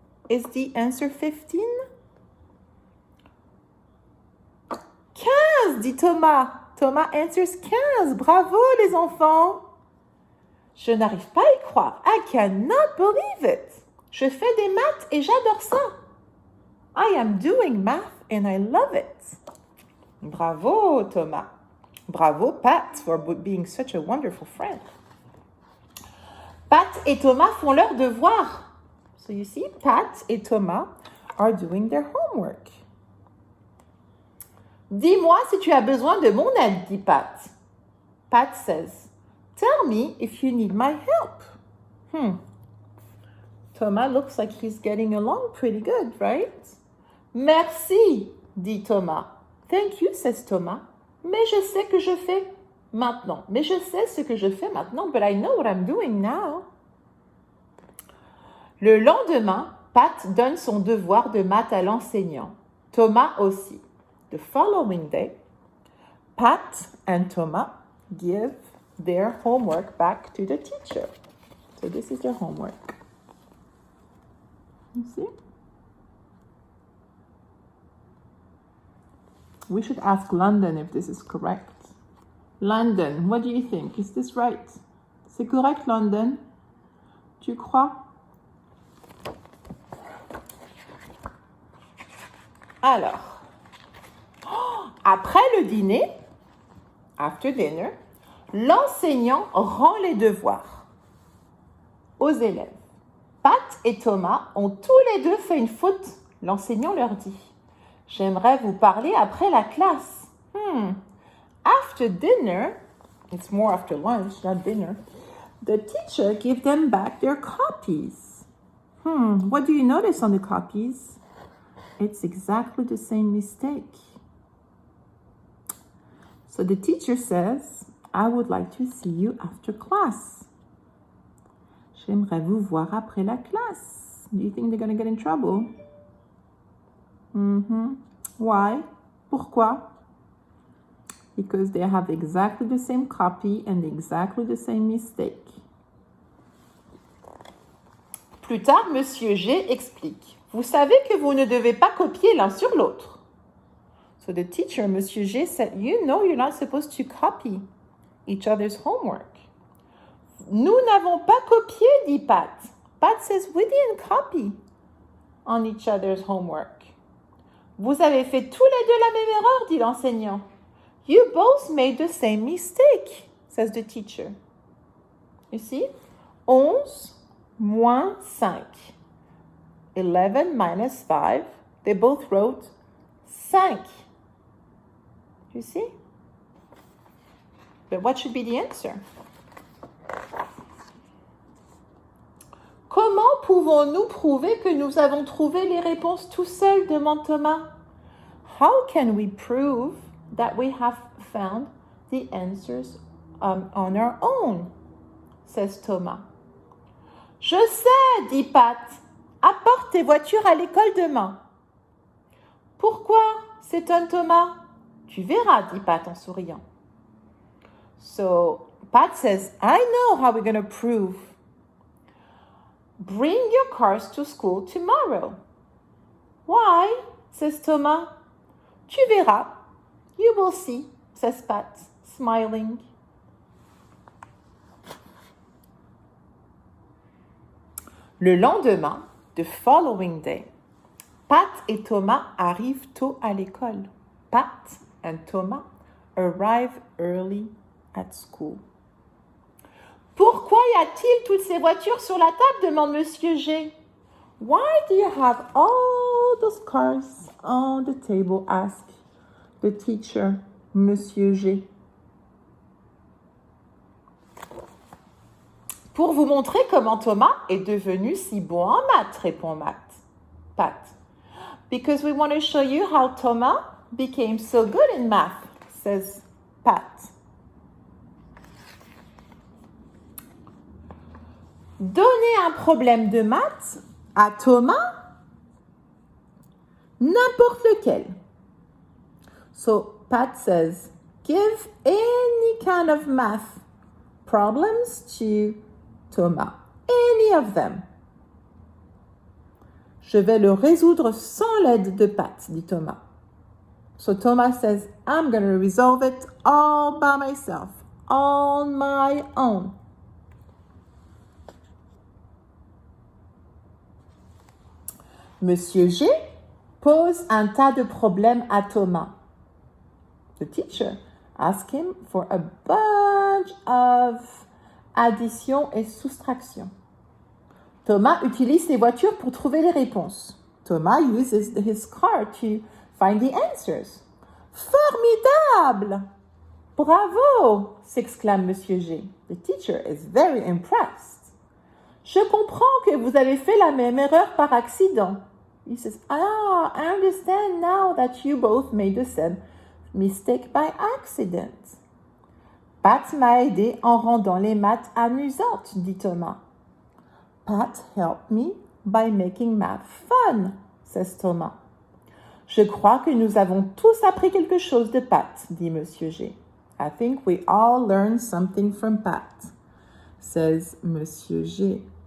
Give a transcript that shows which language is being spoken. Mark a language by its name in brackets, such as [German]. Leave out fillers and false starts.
[English] Is the answer 15? [French] 15, dit Thomas. [English] Thomas answers 15. [French] Bravo, les enfants. Je n'arrive pas à y croire. [English] I cannot believe it. [French] Je fais des maths et j'adore ça. [English] I am doing math and I love it. Bravo, Thomas. Bravo, Pat, for being such a wonderful friend. [French] Pat et Thomas font leurs devoirs. [English] So you see, Pat et Thomas are doing their homework. [French] Dis-moi si tu as besoin de mon aide, dit Pat. [English] Pat says, tell me if you need my help. Thomas looks like he's getting along pretty good, right? [French] Merci, dit Thomas. [English] Thank you, says Thomas. [French] Mais je sais que je fais maintenant. Mais je sais ce que je fais maintenant, [English] but I know what I'm doing now. [French] Le lendemain, Pat donne son devoir de maths à l'enseignant. Thomas aussi. [English] The following day, Pat and Thomas give their homework back to the teacher. So this is their homework. You see? We should ask London if this is correct. London, what do you think? Is this right? [French] C'est correct, London? Tu crois? Alors, après le dîner, [English] after dinner, [French] l'enseignant rend les devoirs aux élèves. Pat et Thomas ont tous les deux fait une faute. L'enseignant leur dit, J'aimerais vous parler après la classe. [English] After dinner, it's more after lunch, not dinner, the teacher gave them back their copies. What do you notice on the copies? It's exactly the same mistake. So the teacher says, I would like to see you after class. [French] J'aimerais vous voir après la classe. [English] Do you think they're going to get in trouble? Why? [French] Pourquoi? [English] Because they have exactly the same copy and exactly the same mistake. [French] Plus tard, Monsieur G explique. Vous savez que vous ne devez pas copier l'un sur l'autre. [English] So the teacher, Monsieur G, said, you know you're not supposed to copy each other's homework. [French] Nous n'avons pas copié, dit Pat. [English] Pat says, we didn't copy on each other's homework. [French] Vous avez fait tous les deux la même erreur, dit l'enseignant. [English] You both made the same mistake, says the teacher. You see? 11 moins 5. 11 minus 5. They both wrote 5. You see? But what should be the answer? [French] Comment pouvons-nous prouver que nous avons trouvé les réponses tout seuls, demande Thomas. [English] How can we prove that we have found the answers on our own? Says Thomas. [French] Je sais, dit Pat. Apporte tes voitures à l'école demain. Pourquoi? S'étonne Thomas. Tu verras, dit Pat en souriant. [English] So Pat says, I know how we're going to prove. Bring your cars to school tomorrow. Why? Says Thomas. [French] Tu verras. [English] You will see, says Pat, smiling. [French] Le lendemain, [English] the following day, [French] Pat et Thomas arrivent tôt à l'école. [English] Pat and Thomas arrive early at school. [French] Pourquoi y a-t-il toutes ces voitures sur la table? Demande Monsieur G. [English] Why do you have all those cars on the table? Ask the teacher, Monsieur G. [French] Pour vous montrer comment Thomas est devenu si bon en maths, répond Pat. [English] Because we want to show you how Thomas became so good in math, says Pat. [French] Donner un problème de maths à Thomas, n'importe lequel. [English] So Pat says, give any kind of math problems to Thomas. Any of them. [French] Je vais le résoudre sans l'aide de Pat, dit Thomas. [English] So Thomas says, I'm going to resolve it all by myself, on my own. [French] Monsieur G pose un tas de problèmes à Thomas. [English] The teacher asked him for a bunch of addition [French] et soustraction. Thomas utilise ses voitures pour trouver les réponses. [English] Thomas uses his car to find the answers. [French] Formidable! Bravo! S'exclame Monsieur G. [English] The teacher is very impressed. [French] Je comprends que vous avez fait la même erreur par accident. [English] He says, I understand now that you both made the same mistake by accident. [French] Pat m'a aidé en rendant les maths amusantes, dit Thomas. [English] Pat helped me by making math fun, says Thomas. [French] Je crois que nous avons tous appris quelque chose de Pat, dit Monsieur G. [English] I think we all learned something from Pat, says Monsieur G.